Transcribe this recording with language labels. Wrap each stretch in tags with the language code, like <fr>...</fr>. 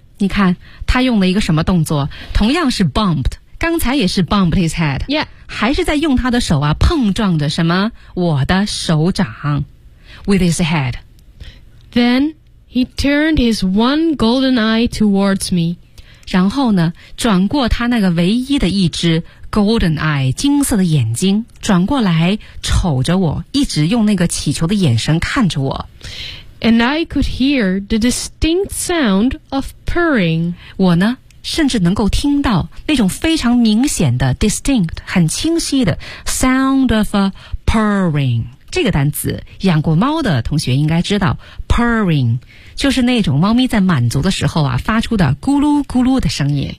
<zh>你看他用了一个什么动作同样是 bumped, 刚才也是 bumped his head.</zh> <en>Yeah.</en> <zh>还是在用他的手啊碰撞着什么我的手掌</zh> <en>with his head. Then he turned his one golden eye towards me.</en> <zh>然后呢转过他那个唯一的一只 golden eye 金色的眼睛转过来瞅着我一直用那个乞求的眼神看着我</zh> <en>And I could hear the distinct sound of purring</en> <zh>我呢甚至能够听到那种非常明显的 distinct 很清晰的</zh> <en>sound of a purring</en> <zh>这个单词养过猫的同学应该知道 purring就是那种猫咪在满足的时候啊发出的咕噜咕噜的声音。</zh>